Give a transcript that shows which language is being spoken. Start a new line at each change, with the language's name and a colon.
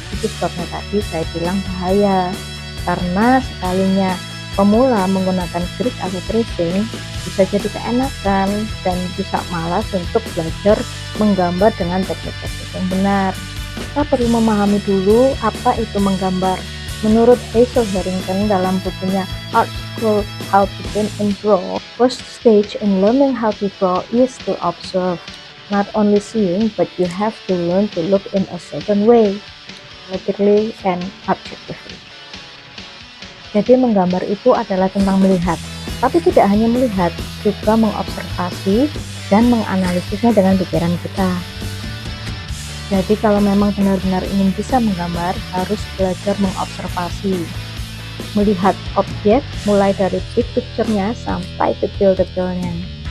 Indonesian: Itu sebabnya tadi saya bilang bahaya, karena sekalinya pemula menggunakan grid atau tracing bisa jadi keenakan dan bisa malas untuk belajar menggambar dengan teknik-teknik yang benar. Kita perlu memahami dulu apa itu menggambar. Menurut Hazel Harrington dalam bukunya
English: Art School How to Paint and Draw, first stage in learning how to draw is to observe. Not only seeing, but you have to learn to look in a certain way, logically and objectively.
Indonesian: Jadi menggambar itu adalah tentang melihat, tapi tidak hanya melihat, juga mengobservasi dan menganalisisnya dengan pikiran kita. Jadi kalau memang benar-benar ingin bisa menggambar, harus belajar mengobservasi, melihat objek mulai dari big picture-nya sampai detail-detailnya.